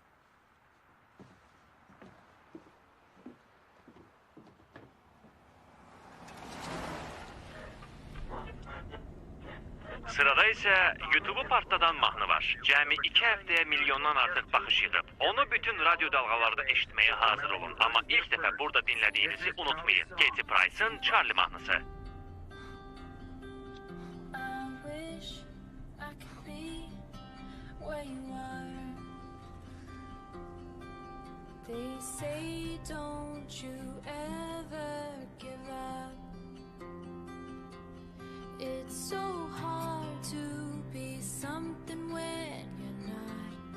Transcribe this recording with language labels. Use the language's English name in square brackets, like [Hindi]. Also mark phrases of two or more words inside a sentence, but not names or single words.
[Azerbaijani] Sırada isə YouTube-u partladan mahnı var. Cəmi 2 həftəyə milyondan artıq baxış yığıb. Onu bütün radyo dalğalarda eşitməyə hazır olun. Amma ilk dəfə burada dinlədiyinizi unutmayın. Katy Price'ın Charlie mahnısı. [English] I wish I could be where you are. They say don't you ever give up. It's so hard to be something when you're not.